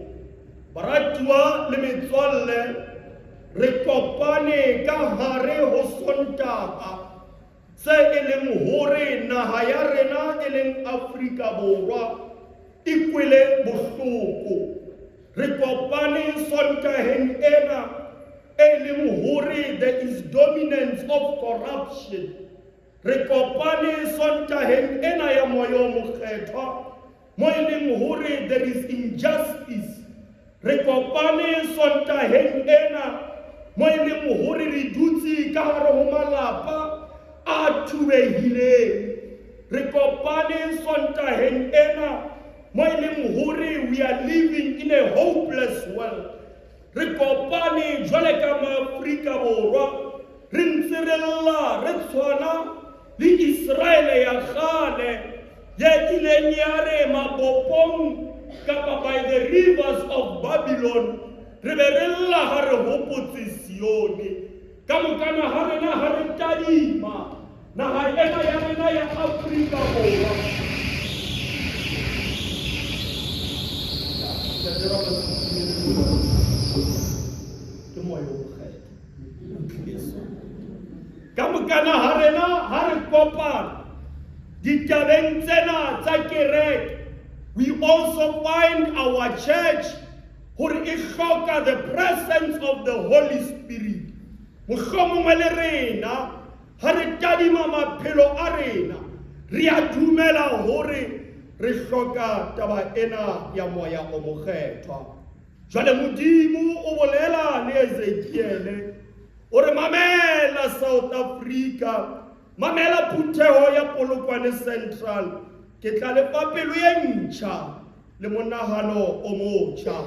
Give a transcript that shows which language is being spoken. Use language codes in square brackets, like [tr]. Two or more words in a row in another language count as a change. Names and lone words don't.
[st] Baratuwa le metswalle, re kopane ka hare ho Sontaha se e leng hore naha ya rena e leng Afrika Borwa e kwele bohloko. Re kopane Sontaheng ena e leng hore [en] there is dominance of corruption. [st] Re kopane Sontaheng ena ya moya o mokgethwa mo e leng hore [en] there is injustice. [st] Re kopane Sontaheng ena mo e leng hore re dutse ka hare ho malapa a thubehileng. Re kopane Sontaheng ena mo e leng hore [en] we are living in a hopeless world. [st] Re kopane jwale ka ma-Afrika Borwa re ntse re lla re tshwana le Israele ya kgale ye ileng ya re mabopong kapa [en] by the rivers of Babylon [st] re be re lla ha re hopotse Sione. Ka mokana ha rena ha re tadima naha ena ya rena ya Afrika Borwa. Ke moya o mokgethwa. Ka mokana ha rena ha re kopana ditabeng tsena tsa kereke, [en] we also find our church [st] hore e hloka [en] the presence of the Holy Spirit. [st] Mohlomongwe le rena ha re tadima maphelo a rena re a dumela hore re hloka taba ena ya moya o mokgethwa. Jwale Modimo o bolela le Ezekiel ore mamela South Africa, mamela Phutheho ya Polokwane Central, ke tla le fa pelo e ntjha le monahano o motjha.